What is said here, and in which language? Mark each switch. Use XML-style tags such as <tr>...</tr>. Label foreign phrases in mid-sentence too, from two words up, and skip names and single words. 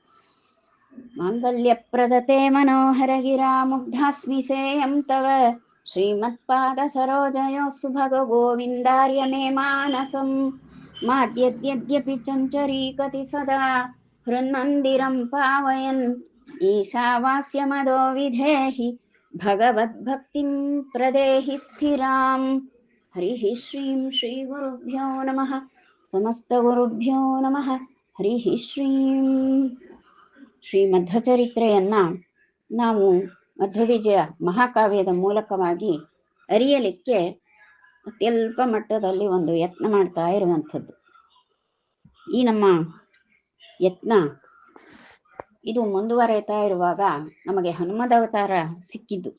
<sa>माङ्गल्यप्रदते मनोहरगिरामुग्धास्मि सेयं तव श्रीमत्पादसरोजयोः सुभग गोविन्दार्य मे मानसं माद्यद्यद्यपि चञ्चरीकति सदा हृन्मन्दिरं पावयन् ईशावास्यमदो विधेहि भगवद्भक्तिं प्रदेहि स्थिराम्। हरिः श्रीं श्रीगुरुभ्यो नमः। समस्तगुरुभ्यो नमः। हरिः श्रीं</sa> <kn>ಶ್ರೀ ಮಧ್ವಚರಿತ್ರೆಯನ್ನ ನಾವು ಮಧ್ವವಿಜಯ ಮಹಾಕಾವ್ಯದ ಮೂಲಕವಾಗಿ ಅರಿಯಲಿಕ್ಕೆ ಅತ್ಯಲ್ಪ ಮಟ್ಟದಲ್ಲಿ ಒಂದು ಯತ್ನ ಮಾಡ್ತಾ ಇರುವಂಥದ್ದು. ಈ ನಮ್ಮ ಯತ್ನ ಇದು ಮುಂದುವರೆಯುತ್ತಾ ಇರುವಾಗ ನಮಗೆ ಹನುಮದವತಾರ ಸಿಕ್ಕಿದ್ದು.</kn>